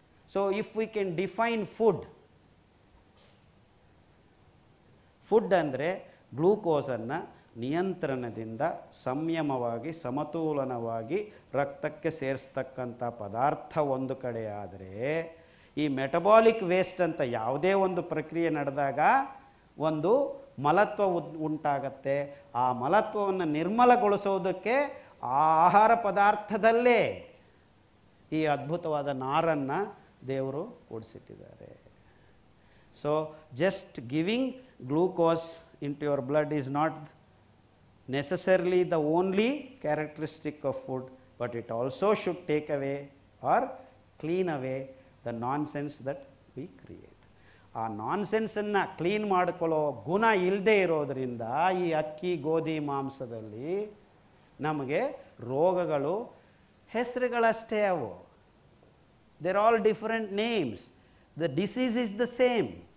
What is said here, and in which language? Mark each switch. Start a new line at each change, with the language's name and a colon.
English: so if we can define food
Kannada: ಅಂದರೆ ಗ್ಲೂಕೋಸನ್ನು ನಿಯಂತ್ರಣದಿಂದ ಸಂಯಮವಾಗಿ, ಸಮತೋಲನವಾಗಿ ರಕ್ತಕ್ಕೆ ಸೇರಿಸ್ತಕ್ಕಂಥ ಪದಾರ್ಥ ಒಂದು ಕಡೆ ಆದರೆ, ಈ ಮೆಟಬಾಲಿಕ್ ವೇಸ್ಟ್ ಅಂತ ಯಾವುದೇ ಒಂದು ಪ್ರಕ್ರಿಯೆ ನಡೆದಾಗ ಒಂದು ಮಲತ್ವ ಉಂಟಾಗತ್ತೆ. ಆ ಮಲತ್ವವನ್ನು ನಿರ್ಮಲಗೊಳಿಸೋದಕ್ಕೆ ಆ ಆಹಾರ ಪದಾರ್ಥದಲ್ಲೇ ಈ ಅದ್ಭುತವಾದ ನಾರನ್ನು ದೇವರು ಕೂಡಿಸಿಟ್ಟಿದ್ದಾರೆ.
English: So just giving glucose into your blood is not necessarily the only characteristic of food, but it also should take away or clean away the nonsense that we create.
Kannada: ಆ ನಾನ್ಸೆನ್ಸನ್ನು ಕ್ಲೀನ್ ಮಾಡಿಕೊಳ್ಳೋ ಗುಣ ಇಲ್ಲದೆ ಇರೋದರಿಂದ ಈ ಅಕ್ಕಿ ಗೋಧಿ ಮಾಂಸದಲ್ಲಿ ನಮಗೆ ರೋಗಗಳು ಹೆಸರುಗಳಷ್ಟೇ ಅವು.
English: There all different names, the disease is the same.